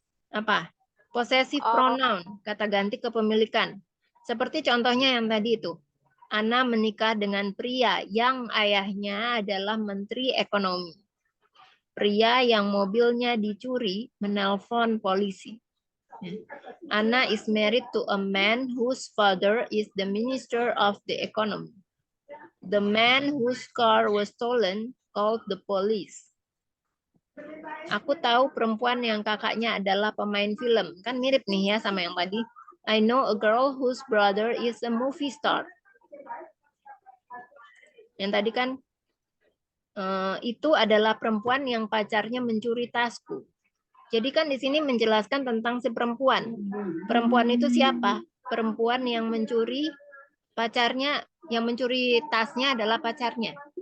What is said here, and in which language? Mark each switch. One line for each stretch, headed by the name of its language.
Indonesian: Apa? Possessive Oh, pronoun, kata ganti kepemilikan. Seperti contohnya yang tadi itu. Ana menikah dengan pria yang ayahnya adalah menteri ekonomi. Pria yang mobilnya dicuri menelpon polisi.
English: Anna is married to a man whose father is the minister of the economy. The man whose car was stolen called the police.
Indonesian: Aku tahu perempuan yang kakaknya adalah pemain film. Kan mirip nih ya sama yang tadi.
English: I know a girl whose brother is a movie star.
Indonesian: Yang tadi kan itu adalah perempuan yang pacarnya mencuri tasku. Jadi kan di sini menjelaskan tentang si perempuan. Perempuan itu siapa? Perempuan yang mencuri pacarnya, yang mencuri tasnya adalah pacarnya.